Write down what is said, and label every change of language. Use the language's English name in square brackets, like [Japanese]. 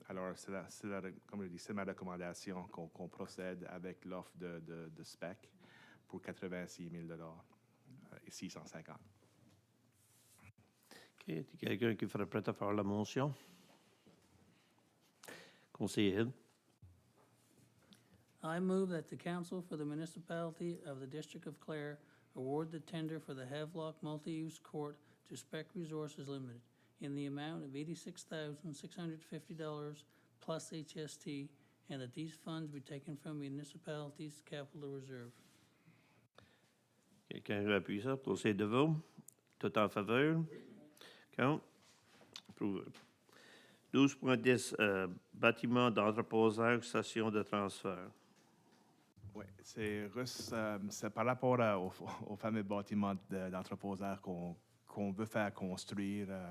[French] Alors, comme je dis, c'est ma recommandation qu'on procède avec l'offre de SPEC pour 86 000 $ et 650. OK. Y a quelqu'un qui serait prêt à faire la motion? Conseiller Hill? [English] I move that the council for the municipality of the District of Clare award the tender for the Havelock Multi-Use Court to Spec Resources Limited in the amount of $86,650 plus HST, and that these funds be taken from municipality's capital reserve. [French] Quelqu'un veut appuyer ça? Conseiller Deveau? Tout en faveur? Contre? Approuvé. 12.10, bâtiment d'entreposage, station de transfert. Oui, c'est par rapport au fameux bâtiment d'entreposage qu'on veut faire construire.